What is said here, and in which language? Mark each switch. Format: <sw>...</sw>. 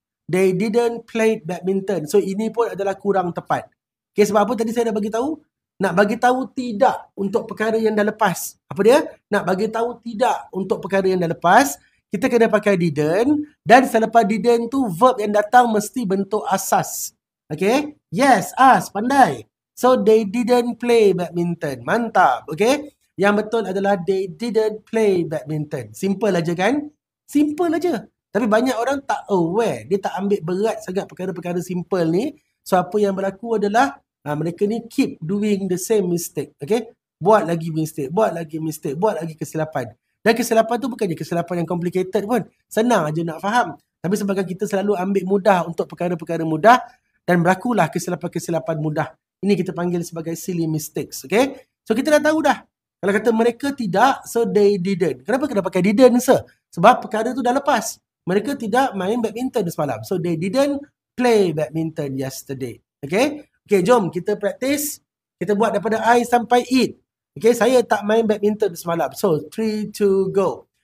<en>They didn't play badminton.</en> <ms>So, ini pun adalah kurang tepat. Okay, sebab apa tadi saya dah bagi tahu? Nak bagi tahu tidak untuk perkara yang dah lepas. Apa dia? Nak bagi tahu tidak untuk perkara yang dah lepas, kita kena pakai didn't, dan selepas didn't tu, verb yang datang mesti bentuk asas. Okay? Yes, as, pandai.</ms> <en>So, they didn't play badminton.</en> <ms>Mantap, okay? Yang betul adalah</ms> <en>they didn't play badminton.</en> <ms>Simple aja kan? Simple aja. Tapi banyak orang tak aware. Dia tak ambil berat sangat perkara-perkara simple ni. So, apa yang berlaku adalah mereka ni</ms> <en>keep doing the same mistake.</en> <ms>Okay? Buat lagi mistake, buat lagi mistake, buat lagi kesilapan. Dan kesilapan tu bukannya kesilapan yang complicated pun. Senang aja nak faham. Tapi sebabkan kita selalu ambil mudah untuk perkara-perkara mudah dan berlakulah kesilapan-kesilapan mudah. Ini kita panggil sebagai silly mistakes. Okay? So, kita dah tahu dah. Kalau kata mereka tidak, so</ms> <en>they didn't.</en> <ms>Kenapa kena pakai didn't, sir? Sebab perkara tu dah lepas. Mereka tidak main badminton semalam.</ms> <en>So they didn't play badminton yesterday.</en> <ms>Okay? Okay, jom kita praktis. Kita buat daripada I sampai it. Okay, saya tak main badminton semalam. So 3, 2, go.</ms>